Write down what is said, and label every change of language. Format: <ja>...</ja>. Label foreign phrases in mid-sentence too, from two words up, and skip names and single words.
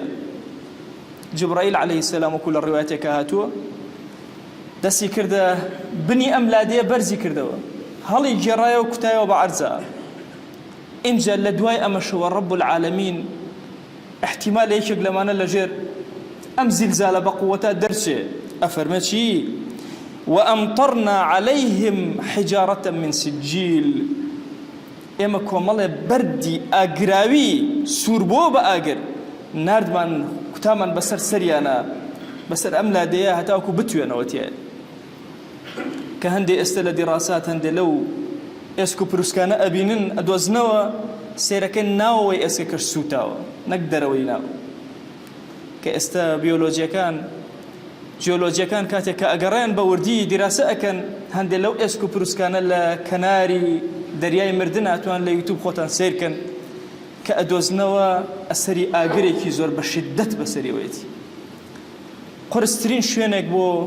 <ckb>جبرائیل</ckb> <ar>عليه السلام</ar> <ckb>وەکو لە ڕیوایەتێکە هاتووە، دەستی کردە بنی ئەم لادەیە بەرزی کردەوە، هەڵی گێڕایەوە و کوتایەوە بە عەرزە. ئینجا لە دوای ئەمەشەوە</ckb> <ar>رب العالمین</ar> <ckb>احتیمال یەکێک لەمانە لەژێر ئەم زیلزالە بە قووەتە دەرچێ. ئەفەرمێ چی؟</ckb> <ar>وأمطرنا عليهم حجارة من سجيل.</ar> <ckb>ئێمە کۆمەڵێ بەردی ئاگراوی سووربۆ بە ئاگر ناردمان کوتامان بەسەر سەریانە، بەسەر ئەم لادەیە هەتاوکو بتوێنەوە تێ کە هەندێک ئێستا لە دیڕاسات هەندێک لەو ئێسک و پروسکانە ئەبینن ئەدۆزنەوە سێرەکە ناوەوەی ئێسکەکەش سوتاوە نەک دەرەوەی ناو کە ئێستا جیۆلۆجیەکان کاتێک کە ئەگەڕێن بە وردی دیراسە ئەکەن هەندێک لەو ئێسک و پروسکانە لە کەناری دەریای مردن هاتوان لە یوتیوب خۆتان سیرکەن کە ئەدۆزنەوە ئەسەری ئاگرێکی زۆر بە شدت بەسەریەوەیەتی قورسترین شوێنێک بۆ</ckb>